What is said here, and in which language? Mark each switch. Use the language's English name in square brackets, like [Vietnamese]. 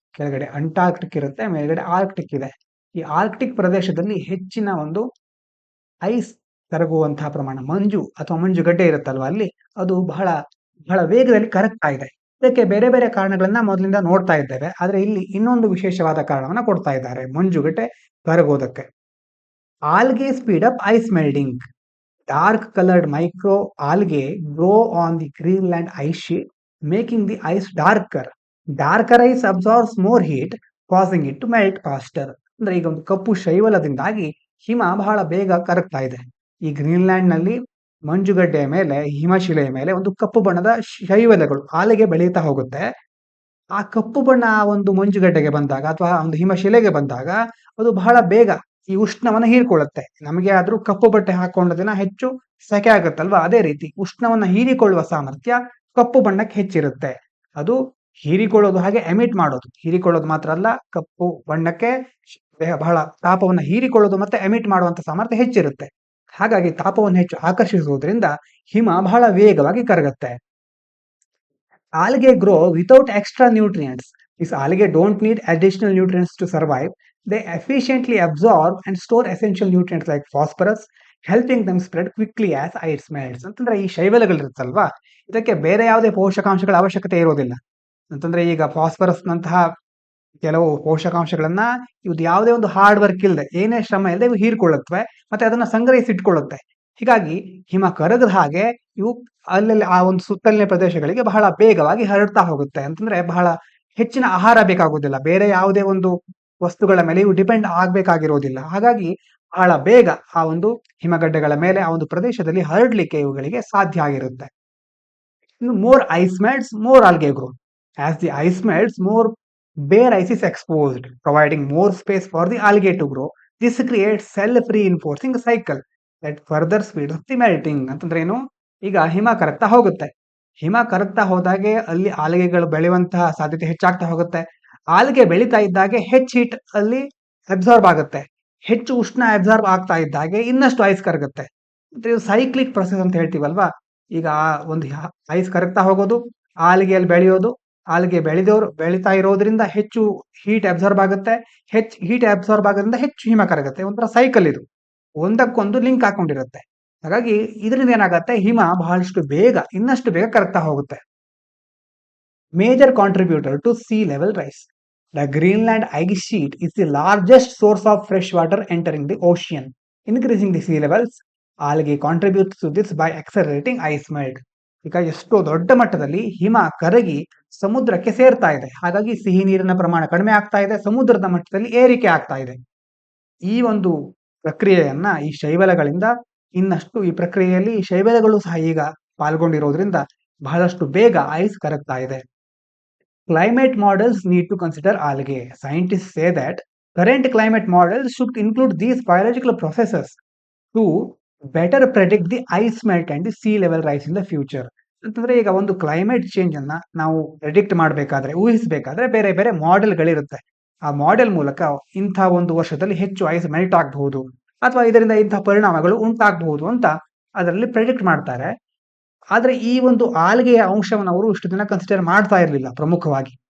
[Kannada] ಕೆಳಗಡೆ ಅಂಟಾರ್ಕ್ಟಿಕ್ ಇರುತ್ತೆ, ಮೇಲ್ಗಡೆ ಆರ್ಕ್ಟಿಕ್ ಇದೆ. ಈ ಆರ್ಕ್ಟಿಕ್ ಪ್ರದೇಶದಲ್ಲಿ ಹೆಚ್ಚಿನ ಒಂದು ಐಸ್ ಕರಗುವಂತಹ ಪ್ರಮಾಣ, ಮಂಜು ಅಥವಾ ಮಂಜುಗಡ್ಡೆ ಇರುತ್ತಲ್ವಾ ಅಲ್ಲಿ, ಅದು ಬಹಳ ಬಹಳ ವೇಗದಲ್ಲಿ ಕರಗ್ತಾ ಇದೆ. ಇದಕ್ಕೆ ಬೇರೆ ಬೇರೆ ಕಾರಣಗಳನ್ನ ಮೊದಲಿಂದ ನೋಡ್ತಾ ಇದ್ದೇವೆ, ಆದ್ರೆ ಇಲ್ಲಿ ಇನ್ನೊಂದು ವಿಶೇಷವಾದ ಕಾರಣವನ್ನ ಕೊಡ್ತಾ ಇದ್ದಾರೆ ಮಂಜುಗಡ್ಡೆ ಕರಗೋದಕ್ಕೆ. [English] Algae speed up ice melting. Dark colored micro algae grow on the Greenland ice sheet, making the ice darker. Darker ice absorbs more heat, causing it to melt faster. [Kannada] ಅಂದ್ರೆ ಈಗ ಒಂದು ಕಪ್ಪು ಶೈವಲದಿಂದಾಗಿ ಹಿಮ ಬಹಳ ಬೇಗ ಕರಗ್ತಾ ಇದೆ. ಈ ಗ್ರೀನ್ಲ್ಯಾಂಡ್ ನಲ್ಲಿ ಮಂಜುಗಡ್ಡೆಯ ಮೇಲೆ, ಹಿಮಶಿಲೆಯ ಮೇಲೆ ಒಂದು ಕಪ್ಪು ಬಣ್ಣದ ಶೈವಲಗಳು, ಆಲೆಗೆ ಬೆಳೀತಾ ಹೋಗುತ್ತೆ. ಆ ಕಪ್ಪು ಬಣ್ಣ ಆ ಒಂದು ಮಂಜುಗಡ್ಡೆಗೆ ಬಂದಾಗ ಅಥವಾ ಒಂದು ಹಿಮಶಿಲೆಗೆ ಬಂದಾಗ ಅದು ಬಹಳ ಬೇಗ ಈ ಉಷ್ಣವನ್ನ ಹೀರಿಕೊಳ್ಳುತ್ತೆ. ನಮಗೆ ಆದ್ರೂ ಕಪ್ಪು ಬಟ್ಟೆ ಹಾಕೊಂಡ ದಿನ ಹೆಚ್ಚು ಸೆಕೆ ಆಗುತ್ತಲ್ವಾ, ಅದೇ ರೀತಿ ಉಷ್ಣವನ್ನ ಹೀರಿಕೊಳ್ಳುವ ಸಾಮರ್ಥ್ಯ ಕಪ್ಪು ಬಣ್ಣಕ್ಕೆ ಹೆಚ್ಚಿರುತ್ತೆ. ಅದು ಹೀರಿಕೊಳ್ಳೋದು ಹಾಗೆ ಎಮಿಟ್ ಮಾಡೋದು, ಹೀರಿಕೊಳ್ಳೋದು ಮಾತ್ರ ಅಲ್ಲ, ಕಪ್ಪು ಬಣ್ಣಕ್ಕೆ ಬಹಳ ತಾಪವನ್ನ ಹೀರಿಕೊಳ್ಳೋದು ಮತ್ತೆ ಎಮಿಟ್ ಮಾಡುವಂತ ಸಾಮರ್ಥ್ಯ ಹೆಚ್ಚಿರುತ್ತೆ. ಹಾಗಾಗಿ ತಾಪವನ್ನು ಹೆಚ್ಚು ಆಕರ್ಷಿಸುವುದರಿಂದ ಹಿಮ ಬಹಳ ವೇಗವಾಗಿ ಕರಗುತ್ತೆ. [English] Algae grow without extra nutrients. These algae don't need additional nutrients to survive. They efficiently absorb and store essential nutrients like phosphorus, helping them spread quickly as ice melts. [Kannada] ಅಂತಂದ್ರೆ ಈ ಶೈವಲಗಳಿರುತ್ತಲ್ವಾ, ಇದಕ್ಕೆ ಬೇರೆ ಯಾವುದೇ ಪೋಷಕಾಂಶಗಳ ಅವಶ್ಯಕತೆ ಇರೋದಿಲ್ಲ. ಅಂತಂದ್ರೆ ಈಗ ಫಾಸ್ಫರಸ್ ನಂತಹ ಕೆಲವು ಪೋಷಕಾಂಶಗಳನ್ನ ಇದು ಯಾವುದೇ ಒಂದು ಹಾರ್ಡ್ ವರ್ಕ್ ಇಲ್ಲದೆ, ಏನೇ ಶ್ರಮ ಇಲ್ಲದೆ ಇವು ಹೀರ್ಕೊಳ್ಳುತ್ತವೆ ಮತ್ತೆ ಅದನ್ನ ಸಂಗ್ರಹಿಸಿಟ್ಕೊಳ್ಳುತ್ತೆ. ಹೀಗಾಗಿ ಹಿಮ ಕರಗದ ಹಾಗೆ ಇವು ಅಲ್ಲಲ್ಲಿ ಆ ಒಂದು ಸುತ್ತಲಿನ ಪ್ರದೇಶಗಳಿಗೆ ಬಹಳ ಬೇಗವಾಗಿ ಹರಡ್ತಾ ಹೋಗುತ್ತೆ. ಅಂತಂದ್ರೆ ಬಹಳ ಹೆಚ್ಚಿನ ಆಹಾರ ಬೇಕಾಗುವುದಿಲ್ಲ, ಬೇರೆ ಯಾವುದೇ ಒಂದು ವಸ್ತುಗಳ ಮೇಲೆ ಇವು ಡಿಪೆಂಡ್ ಆಗ್ಬೇಕಾಗಿರೋದಿಲ್ಲ. ಹಾಗಾಗಿ ಬಹಳ ಬೇಗ ಆ ಒಂದು ಹಿಮಗಡ್ಡೆಗಳ ಮೇಲೆ ಆ ಒಂದು ಪ್ರದೇಶದಲ್ಲಿ ಹರಡ್ಲಿಕ್ಕೆ ಇವುಗಳಿಗೆ ಸಾಧ್ಯ ಆಗಿರುತ್ತೆ. [English] ಇನ್ನು more ice melts, more algae grow. As the ice melts, more bare ice is exposed, providing more space for the algae to grow. This creates self-reinforcing cycle that further speeds up the melting. [Kannada] ಅಂತಂದ್ರೆ ಏನು, ಈಗ ಹಿಮ ಕರಗ್ತಾ ಹೋಗುತ್ತೆ, ಹಿಮ ಕರಗ್ತಾ ಹೋದಾಗೆ ಅಲ್ಲಿ ಆಲ್ಗೆಗಳು ಬೆಳೆಯುವಂತಹ ಸಾಧ್ಯತೆ ಹೆಚ್ಚಾಗ್ತಾ ಹೋಗುತ್ತೆ. ಆಲ್ಗೆ ಬೆಳೀತಾ ಇದ್ದಾಗೆ ಹೆಚ್ಚು ಹೀಟ್ ಅಲ್ಲಿ ಅಬ್ಸಾರ್ಬ್ ಆಗುತ್ತೆ, ಹೆಚ್ಚು ಉಷ್ಣ ಅಬ್ಸಾರ್ಬ್ ಆಗ್ತಾ ಇದ್ದಾಗೆ ಇನ್ನಷ್ಟು ಐಸ್ ಕರಗುತ್ತೆ. ಇದು ಸೈಕ್ಲಿಕ್ ಪ್ರೊಸೆಸ್ ಅಂತ ಹೇಳ್ತೀವಲ್ವಾ. ಈಗ ಒಂದು ಐಸ್ ಕರಗ್ತಾ ಹೋಗೋದು, ಆಲ್ಗೆಯಲ್ಲಿ ಬೆಳೆಯೋದು, ಆಲ್ಗೆ ಬೆಳೀತಾ ಇರೋದ್ರಿಂದ ಹೆಚ್ಚು ಹೀಟ್ ಅಬ್ಸಾರ್ಬ್ ಆಗುತ್ತೆ, ಹೆಚ್ಚು ಹೀಟ್ ಅಬ್ಸಾರ್ಬ್ ಆಗೋದ್ರಿಂದ ಹೆಚ್ಚು ಹಿಮ ಕರಗುತ್ತೆ. ಒಂಥರ ಸೈಕಲ್ ಇದು, ಒಂದಕ್ಕೊಂದು ಲಿಂಕ್ ಹಾಕೊಂಡಿರುತ್ತೆ. ಹಾಗಾಗಿ ಇದರಿಂದ ಏನಾಗುತ್ತೆ, ಹಿಮ ಬಹಳಷ್ಟು ಬೇಗ, ಇನ್ನಷ್ಟು ಬೇಗ ಕರಗ್ತಾ ಹೋಗುತ್ತೆ. [English] Major contributor to sea level rise. The Greenland ice sheet is the largest source of fresh water entering the ocean. Increasing the sea levels, algae contributes to this by accelerating ice melt. [Kannada] ಈಗ ಎಷ್ಟೋ ದೊಡ್ಡ ಮಟ್ಟದಲ್ಲಿ ಹಿಮ ಕರಗಿ ಸಮುದ್ರಕ್ಕೆ ಸೇರ್ತಾ ಇದೆ, ಹಾಗಾಗಿ ಸಿಹಿ ನೀರಿನ ಪ್ರಮಾಣ ಕಡಿಮೆ ಆಗ್ತಾ ಇದೆ, ಸಮುದ್ರದ ಮಟ್ಟದಲ್ಲಿ ಏರಿಕೆ ಆಗ್ತಾ ಇದೆ. ಈ ಒಂದು ಪ್ರಕ್ರಿಯೆಯನ್ನ ಈ ಶೈವಲಗಳಿಂದ ಇನ್ನಷ್ಟು, ಈ ಪ್ರಕ್ರಿಯೆಯಲ್ಲಿ ಈ ಶೈವಲಗಳು ಸಹ ಈಗ ಪಾಲ್ಗೊಂಡಿರೋದ್ರಿಂದ ಬಹಳಷ್ಟು ಬೇಗ ಐಸ್ ಕರಗ್ತಾ ಇದೆ. [English] Climate models need to consider algae. Scientists say that current climate models should include these biological processes to better predict the ice melt and the sea level rise in the future. [Kannada] ಅಂತಂದ್ರೆ ಈಗ ಒಂದು climate change ಅನ್ನ ನಾವು predict ಮಾಡಬೇಕಾದ್ರೆ, ಊಹಿಸಬೇಕಾದ್ರೆ ಬೇರೆ ಬೇರೆ ಮಾಡೆಲ್ಗಳಿರುತ್ತೆ. ಆ model ಮೂಲಕ ಇಂಥ ಒಂದು ವರ್ಷದಲ್ಲಿ ಹೆಚ್ಚು ಐಸ್ ಮೆಲ್ಟ್ ಆಗಬಹುದು ಅಥವಾ ಇದರಿಂದ ಇಂಥ ಪರಿಣಾಮಗಳು ಉಂಟಾಗಬಹುದು ಅಂತ ಅದರಲ್ಲಿ ಪ್ರೆಡಿಕ್ಟ್ ಮಾಡ್ತಾರೆ. ಆದ್ರೆ ಈ ಒಂದು ಆಲ್ಗೆಯ ಅಂಶವನ್ನು ಅವರು ಇಷ್ಟು ದಿನ ಕನ್ಸಿಡರ್ ಮಾಡ್ತಾ ಇರಲಿಲ್ಲ ಪ್ರಮುಖವಾಗಿ.